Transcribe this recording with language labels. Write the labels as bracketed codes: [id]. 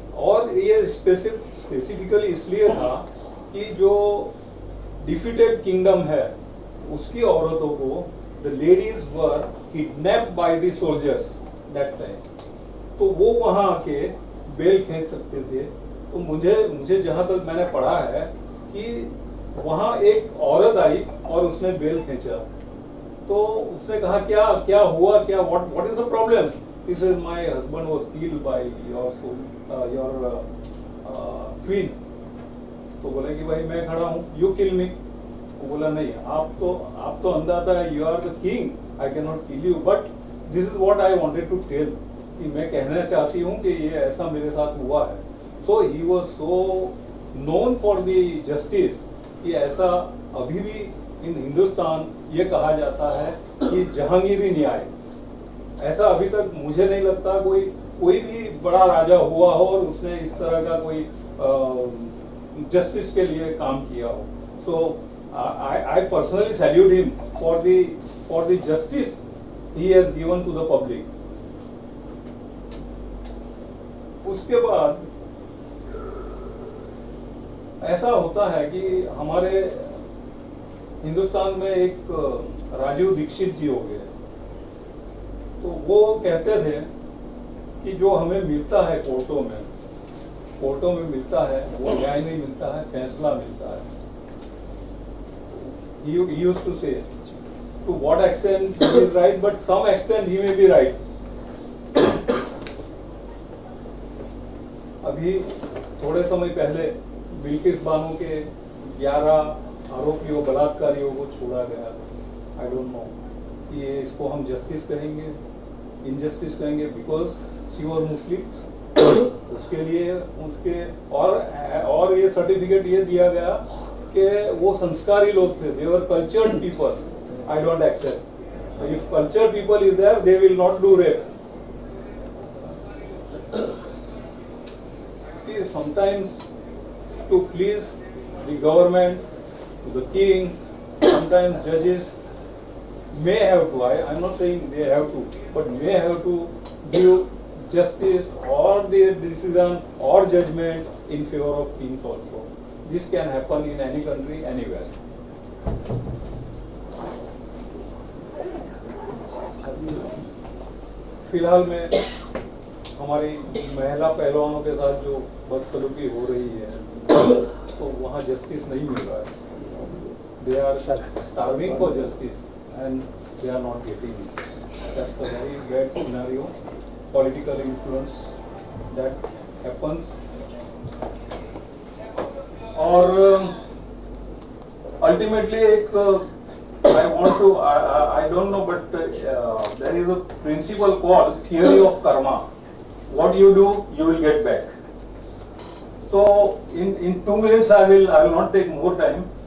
[hi] और ये स्पेसिफिकली इसलिए था कि जो डिफीटेड किंगडम है उसकी औरतों को, [en] the ladies were kidnapped by the soldiers that time, [hi] तो वो वहां आके बेल खींच सकते थे। तो मुझे जहां तक मैंने पढ़ा है कि वहां एक औरत आई और उसने बेल खींचा, तो उसने कहा क्या हुआ, क्या [en] What is the problem? He says, my husband was killed by your queen. [hi] तो बोले कि भाई मैं खड़ा हूँ, [en] you kill me. [hi] वो बोला नहीं, आप तो अंदाता है, [en] you are the king, I cannot kill you, but this is what I wanted to tell, [hi] कि मैं कहना चाहती हूँ कि ये ऐसा मेरे साथ हुआ है। [en] So he was so known for the justice [hi] कि ऐसा अभी भी इन हिंदुस्तान ये कहा जाता है कि जहांगीरी न्याय, ऐसा अभी तक मुझे नहीं लगता कोई भी बड़ा राजा हुआ हो और उसने इस तरह का कोई जस्टिस के लिए काम किया हो। [en] So I personally salute him for the justice he has given to the public. [hi] उसके बाद ऐसा होता है कि हमारे हिंदुस्तान में एक राजीव दीक्षित जी हो गए, तो वो कहते थे कि जो हमें मिलता है कोर्टों में मिलता है वो न्याय नहीं मिलता है, फैसला मिलता है। [en] He used to say, to what extent he is right, but some extent he may be right. [hi] अभी थोड़े समय पहले बिल्किस बानो के 11 आरोपियों, बलात्कारियों को छोड़ा गया। [en] I don't know [hi] कि ये इसको हम जस्टिस कहेंगे, इनजस्टिस कहेंगे, [en] Because she was Muslim. [hi] उसके लिए उसके और ये सर्टिफिकेट ये दिया गया कि वो संस्कारी लोग थे, [en] They were cultured people. I don't accept. If cultured people is there, they will not do rape. Sometimes to please the government, to the king, sometimes judges may have to, I'm not saying they have to, but may have to give justice or their decision or judgment in favor of kings also. This can happen in any country, anywhere. [hi] फिलहाल में हमारी महिला पहलवानों के साथ जो बदसलूकी हो रही है, तो वहाँ जस्टिस नहीं मिल रहा है। [en] They are starving for justice and they are not getting it. That's a very bad scenario, political influence that happens. [hi] और अल्टीमेटली एक [en] I don't know, but there is a principle called theory of karma. What you do, you will get back. So in 2 minutes I will not take more time.